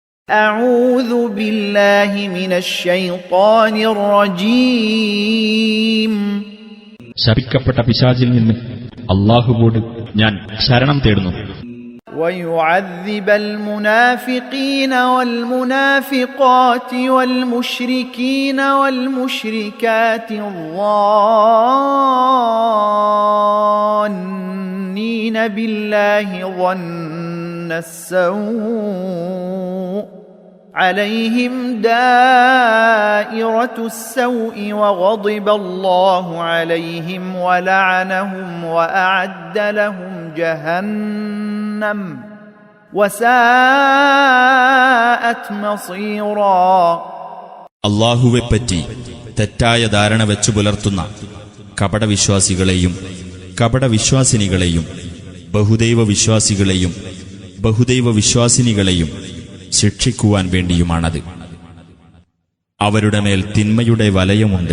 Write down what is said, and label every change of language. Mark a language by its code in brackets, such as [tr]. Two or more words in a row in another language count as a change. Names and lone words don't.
[ar] أعوذ بالله من الشيطان الرجيم. [ml] ശപിക്കപ്പെട്ട പിശാചിൽ നിന്ന് അല്ലാഹുവോട് ഞാൻ ശരണം തേടുന്നു. [ar] ويعذب المنافقين والمنافقات والمشركين والمشركات الظانين بالله ظن السوء عليهم دائرة السوء وغضب الله عليهم ولعنهم وأعد لهم جهنم وساءت مصيرا. [ml] അല്ലാഹുവെപ്പറ്റി തെറ്റായ ധാരണ വെച്ചു പുലർത്തുന്ന കപടവിശ്വാസികളെയും കപടവിശ്വാസിനികളെയും ബഹുദൈവ വിശ്വാസികളെയും ബഹുദൈവ വിശ്വാസിനികളെയും ശിക്ഷിക്കുവാൻ വേണ്ടിയുമാണത്. അവരുടെ മേൽ തിന്മയുടെ വലയമുണ്ട്.